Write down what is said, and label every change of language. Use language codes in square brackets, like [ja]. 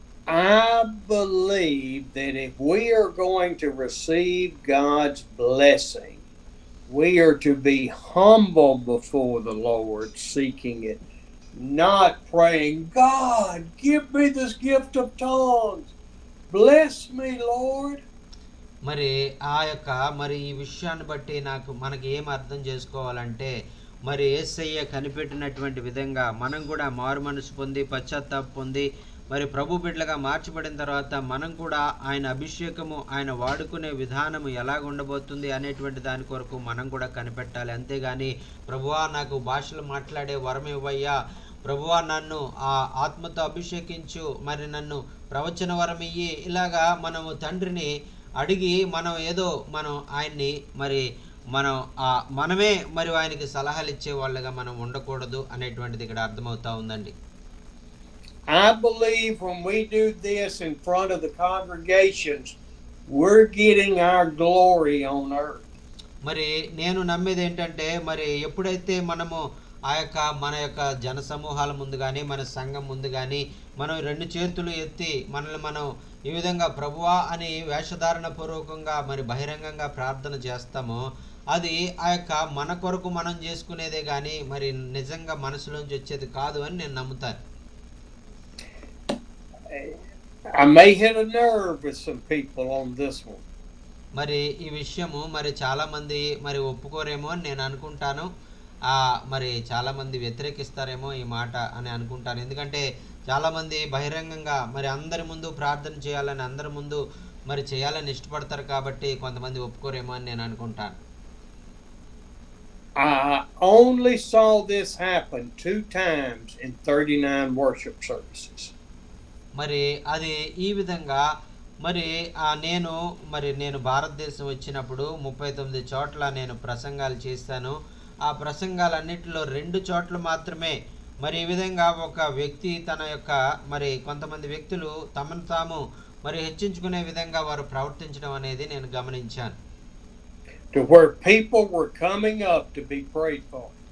[en] I believe that if we are going to receive God's blessing, we are to be humble before the Lord, seeking it, not praying, "God, give me this gift of tongues. Bless me, Lord." [te] మరి ఆ యొక్క మరి ఈ విషయాన్ని బట్టి మనకి ఏం అర్థం చేసుకోవాలంటే, మరి యేసయ్య కనిపెట్టినటువంటి విధంగా మనం కూడా మారు మనసు పొంది పశ్చాత్తాపం పొంది మరి ప్రభు బిడ్డలుగా మార్చబడిన తర్వాత మనం కూడా ఆయన అభిషేకము ఆయన వాడుకునే విధానము ఎలాగ ఉండబోతుంది అనేటువంటి దాని కొరకు మనం కూడా కనిపెట్టాలి. అంతేగాని ప్రభువా నాకు భాషలు మాట్లాడే వరం ఇవ్వయ్యా, ప్రభువా నన్ను ఆ ఆత్మతో అభిషేకించు, మరి నన్ను ప్రవచన వరం ఇయ్యి, ఇలాగా మనము తండ్రిని అడిగి మనం ఆయన్ని మరి మనమే మరి ఆయనకి సలహాలు ఇచ్చే వాళ్ళగా మనం ఉండకూడదు అనేటువంటిది ఇక్కడ అర్థమవుతా ఉందండి. [en] I believe when we do this in front of the congregations, we're getting our glory on earth. [te] మరి నేను నమ్మేది ఏంటంటే, మరి ఎప్పుడైతే మనము మన యొక్క జన సమూహాల ముందు కానీ మన సంఘం ముందు కానీ మనం రెండు చేతులు ఎత్తి మనల్ని మనం ఈ విధంగా ప్రభువా అని వేషధారణ పూర్వకంగా మరి బహిరంగంగా ప్రార్థన చేస్తామో, అది ఆ యొక్క మన కొరకు మనం చేసుకునేదే కానీ మరి నిజంగా మనసులోంచి వచ్చేది కాదు అని నేను నమ్ముతాను. [en] I may hit a nerve with some people on this one. [te] మరి ఈ విషయము మరి చాలా మంది మరి ఒప్పుకోరేమో అని నేను అనుకుంటాను. మరి చాలామంది వ్యతిరేకిస్తారేమో ఈ మాట అని అనుకుంటాను. ఎందుకంటే చాలామంది బహిరంగంగా మరి అందరి ముందు ప్రార్థన చేయాలని, అందరి ముందు మరి చేయాలని ఇష్టపడతారు కాబట్టి కొంతమంది ఒప్పుకోరేమో అని నేను అనుకుంటాను. [en] I only saw this happen 2 times in 39 worship services. [te] మరి అది ఈ విధంగా మరి నేను భారతదేశం వచ్చినప్పుడు 39 చోట్ల నేను ప్రసంగాలు చేశాను. ఆ ప్రసంగాలన్నిటిలో 2 చోట్ల మాత్రమే మరి ఈ విధంగా ఒక వ్యక్తి తన యొక్క మరి కొంతమంది వ్యక్తులు తమను తాము మరి హెచ్చించుకునే విధంగా వారు ప్రవర్తించడం అనేది నేను గమనించాను. [en] To where people were coming up to be prayed for.